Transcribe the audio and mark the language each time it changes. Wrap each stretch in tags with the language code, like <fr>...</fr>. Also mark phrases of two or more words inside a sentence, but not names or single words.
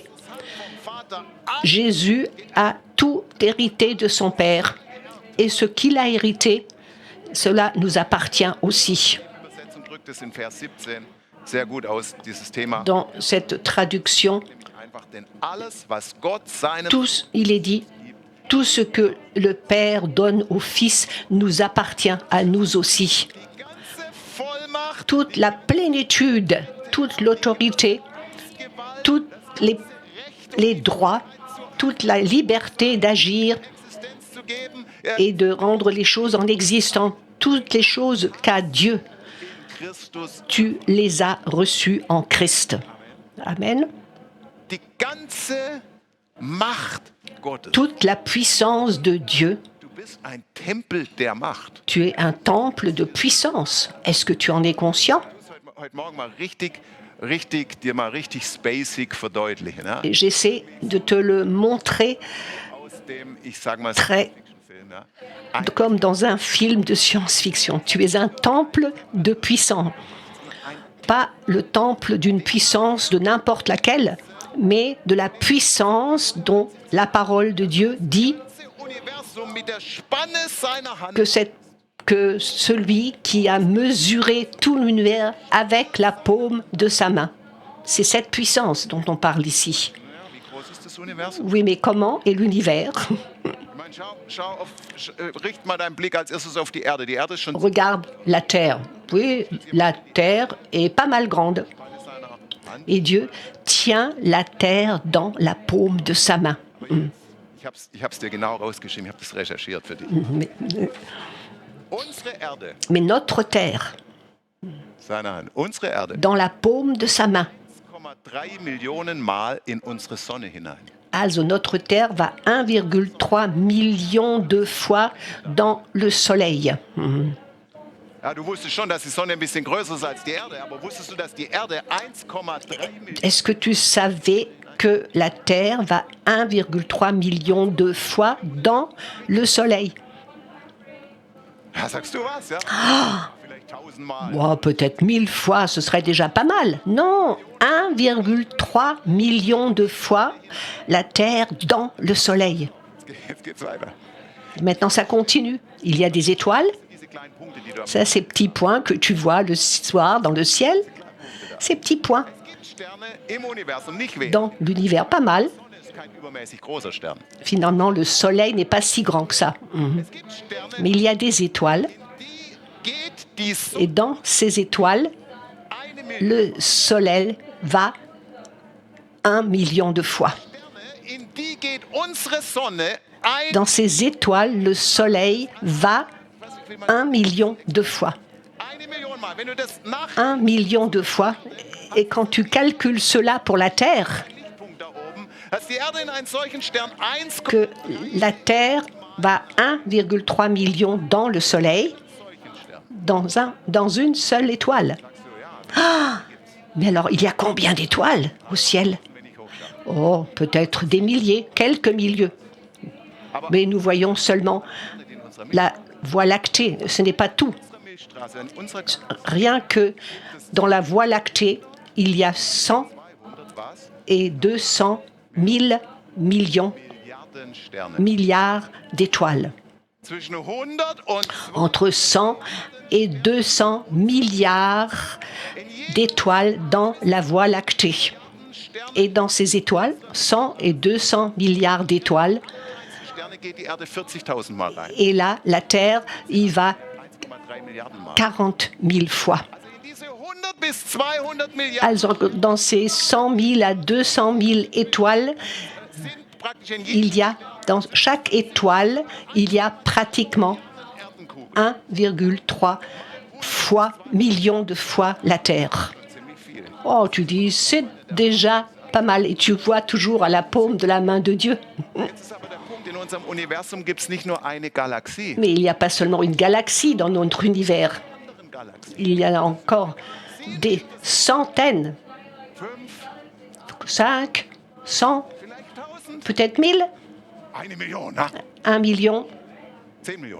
<de>Vom Vater alles</de> <fr>Jésus a tout hérité de son Père. Et ce qu'il a hérité, cela nous appartient aussi.</fr> <de>Übersetzung drückt es in Vers 17 sehr gut aus, dieses Thema.</de> <fr>Dans cette traduction,</fr> <de>Einfach, denn alles, was Gott seinem</de> <fr>il est dit, tout ce que le Père donne au Fils nous appartient à nous aussi.</fr> <de>die ganze Vollmacht,</de> <fr>Toute la plénitude, toute l'autorité,</fr> <de>Gewalt,</de> <fr>tous les droits, toute la liberté d'agir</fr> <de>Existenz zu geben,</de> <fr>et de rendre les choses en existant, toutes les choses qu'a Dieu, Christus, tu les as reçues en Christ. Amen.</fr> <de>die ganze Macht Gottes.</de> <fr>Toute la puissance de Dieu,</fr> <de>Du bist ein Tempel der Macht.</de> <fr>tu es un temple de puissance. Est-ce que tu en es conscient?</fr> <de>Ich muss heute Morgen mal dir mal richtig spacig verdeutlichen. Ja?</de> <fr>Et j'essaie de te le montrer</fr> <de>Aus dem, ich sag mal,</de> <fr>Très-</fr> <de>Science-Fiction-Film. Ja?</de> <fr>comme dans un film de science-fiction. Tu es un temple de puissance. Pas le temple d'une puissance de n'importe laquelle, mais de la puissance dont la parole de Dieu dit</fr> <de>Das Universum mit der Spanne seiner Hand.</de> <fr>que celui qui a mesuré tout l'univers avec la paume de sa main. C'est cette puissance dont on parle ici.</fr> <de>Ja, wie groß ist das Universum?</de> <fr>Oui, mais comment est l'univers?</fr> <de>Ich meine, richt mal deinen Blick als erstes auf die Erde. Die Erde ist schon</de> <fr>Regarde la terre. Oui, la terre est pas mal grande.</fr> <de>Spanne seiner Hand.</de> <fr>Et Dieu tient la terre dans la paume de sa main.</fr> <de>Ich hab's dir genau rausgeschrieben, ich habe das recherchiert für dich.</de> <fr>Mais,</fr> <de>Unsere Erde,</de> <fr>mais notre terre,</fr> <de>seine Hand, unsere Erde,</de> <fr>dans la paume de sa main,</fr> <de>1,3 Millionen Mal in unsere Sonne hinein.</de> <fr>Also notre Terre va 1,3 million de fois dans le Soleil.</fr> <de>Ja, du wusstest schon, dass die Sonne ein bisschen größer ist als die Erde, aber wusstest du, dass die Erde 1,3 Millionen...</de> <fr>Est-ce que tu savais que la Terre va 1,3 million de fois dans le Soleil?</fr> <de>Ja, sagst du was, ja? Vielleicht 1000-mal.</de> <fr>Oh, peut-être 1000 fois, ce serait déjà pas mal. Non, 1,3 million de fois la Terre dans le Soleil.</fr> <de>Jetzt geht's weiter.</de> <fr>Maintenant, ça continue. Il y a des étoiles.</fr> <de>Diese kleinen Punkte, die du...</de> <fr>Ça, ces petits points que tu vois le soir dans le ciel. Ces petits points</fr> <de>Es gibt Sterne im Universum, nicht wenig.</de> <fr>dans l'univers, pas mal.</fr> <de>Die Sonne ist kein übermäßig großer Stern.</de> <fr>Finalement, le Soleil n'est pas si grand que ça.</fr> <de>Es gibt Sterne,</de> <fr>Mais il y a des étoiles.</fr> <de>die geht die Sonne</de> <fr>Et dans ces étoiles,</fr> <de>1 Million</de> <fr>le Soleil va 1 million de fois.</fr> <de>Sterne, in die geht unsere Sonne ein...</de> <fr>Dans ces étoiles, le Soleil va 1 million de fois.</fr> <de>1 Million Mal. Wenn du das nach</de> <fr>1 million de fois. Et quand tu calcules cela pour la Terre,</fr> <de>Lichtpunkt da oben, dass die Erde in einen solchen Stern 1</de> <fr>que la Terre va 1,3 million dans le Soleil, dans une seule étoile. Ah, mais alors, il y a combien d'étoiles au ciel? Oh, peut-être des milliers, quelques milliers. Mais nous voyons seulement la Voie lactée. Ce n'est pas tout.</fr> <de>Milchstraße, in unserer</de> <fr>Rien que dans la Voie lactée, il y a 100</fr> <de>was?</de> <fr>et 200 000 millions,</fr> <de>Milliarden Sterne.</de> <fr>milliards d'étoiles.</fr> <de>Zwischen 100 und</de> <fr>Entre 100 et 200 milliards d'étoiles dans la Voie lactée.</fr> <de>Sterne,</de> <fr>Et dans ces étoiles, 100 et 200 milliards d'étoiles.</fr> <de>Sterne geht die Erde 40.000 Mal rein.</de> <fr>Et là, la Terre y va</fr> <de>1,3 Milliarden Mal.</de> <fr>40 000 fois.</fr> <de>Also in diese 100 bis 200 Milliarden Also,</de> <fr>dans ces 100 000 à 200 000 étoiles,</fr> <de>sind praktisch in jedem</de> <fr>il y a, dans chaque étoile, il y a pratiquement</fr> <de>Erdenkugel</de> <fr>1,3 fois, million de fois la Terre.</fr> <de>ziemlich viel.</de> <fr>Oh, tu dis, c'est déjà pas mal. Et tu vois toujours à la paume de la main de Dieu.</fr> <de>Jetzt ist aber der Punkt, in unserem Universum gibt es nicht nur eine Galaxie.</de> <fr>Mais il n'y a pas seulement une galaxie dans notre univers.</fr> <de>Anderen Galaxien.</de> <fr>Il y a encore des centaines, 5, 5, 100,</fr> <de>vielleicht 1000.</de> <fr>peut-être 1000,</fr> <de>1 Million, na?</de> <fr>1 million,</fr> <de>10 Millionen.</de>